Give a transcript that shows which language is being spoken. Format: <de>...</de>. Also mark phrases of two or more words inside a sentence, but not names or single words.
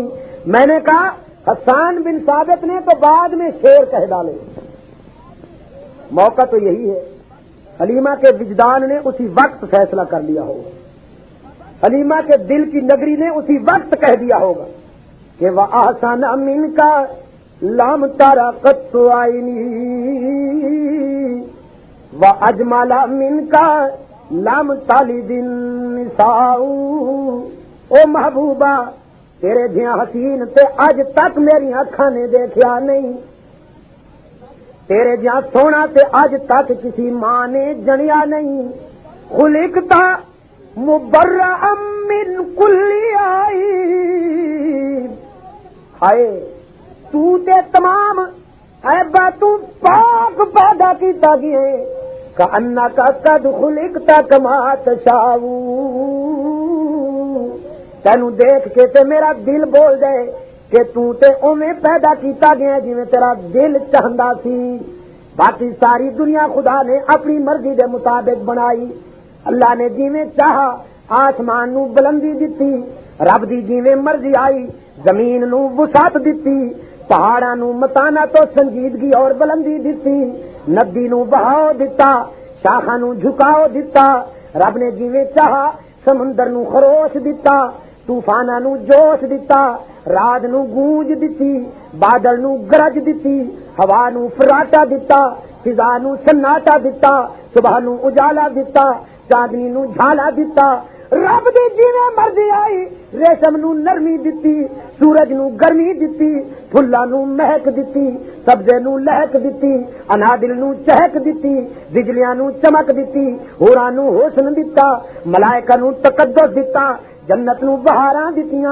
<ur>میں نے کہا حسان بن ثابت نے تو بعد میں شعر کہہ ڈالے، موقع تو یہی ہے، حلیمہ کے وجدان نے اسی وقت فیصلہ کر لیا ہوگا، حلیمہ کے دل کی نگری نے اسی وقت کہہ دیا ہوگا کہ</ur> <ar>وَأَحْسَنَ مِنْكَ لَمْ تَرَ قَطُّ عَيْنِي وَأَجْمَلَ مِنْكَ لَمْ تَلِدِ النِّسَاءُ۔</ar> <pa>او محبوبہ تیرے جیاں حسین تے اج تک میری اکھاں نے دیکھیا نہیں، تیرے جیاں سونا تے اج تک کسی ماں نے جنیا نہیں،</pa> <ar>خلقتا مبرأ من کل</ar> <pa>عیب، ہائے تو تے تمام عیباں تو پاک پیدا کیتا گیا ہے،</pa> <ar>کأنک قد خلقت کما تشاء،</ar> <pa>تینوں دیکھ کے تے میرا دل بول دے کہ تو تے اوویں پیدا کیتا گیا جویں تیرا دل چاہندا سی۔ باقی ساری دنیا خدا نے اپنی مرضی دے مطابق بنائی، اللہ نے جویں چاہا آسمان نو بلندی دتی، رب دی جویں مرضی آئی زمین نو وسعت دتی، پہاڑاں نو متانت تو سنجیدگی اور بلندی دتی، ندی نو بہاؤ دتا، شاخاں نو جھکاؤ دتا، رب نے جویں چاہا سمندر نو خروش دتا، طوفاناں نو جوش دتا، رات نو گونج دتی، بادل نو گرج دتی، ہوا نو فراٹا دتا، فضا نو سناٹا دتا، صبح نو اجالا دتا، چاندنی نو جھالا دتا، رب دی جویں مرضی آئی ریشم نو نرمی دتی، سورج نو گرمی دتی، پھلاں نو مہک دتی، سبزے نو لہک دتی، انادل نو چہک دتی، بجلیاں نو چمک دتی، ہوراں نو حسن دتا، ملائکہ نو تقدس دتا، جنت نو بہاراں دتیاں،</pa>